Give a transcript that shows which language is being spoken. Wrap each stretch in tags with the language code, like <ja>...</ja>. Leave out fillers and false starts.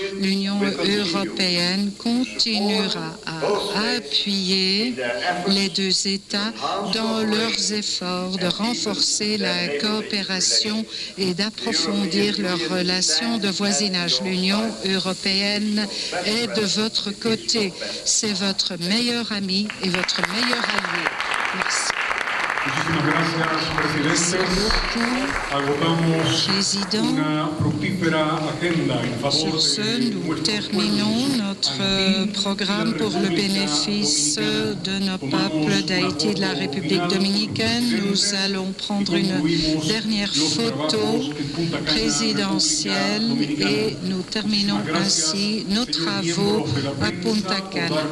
<fr>L'Union européenne continuera à appuyer les deux États dans leurs efforts de renforcer la coopération et d'approfondir leurs relations de voisinage. L'Union européenne est de votre côté. C'est votre meilleur ami et votre meilleur allié. Merci.</fr> <es>Muchísimas gracias, presidente. Agotamos una fructífera agenda en favor</es> <fr>Sur ce, nous terminons notre programme pour le bénéfice de nos peuples d'Haïti et de la République dominicaine. Nous allons prendre une dernière photo présidentielle et nous terminons ainsi nos travaux à Punta Cana.</fr>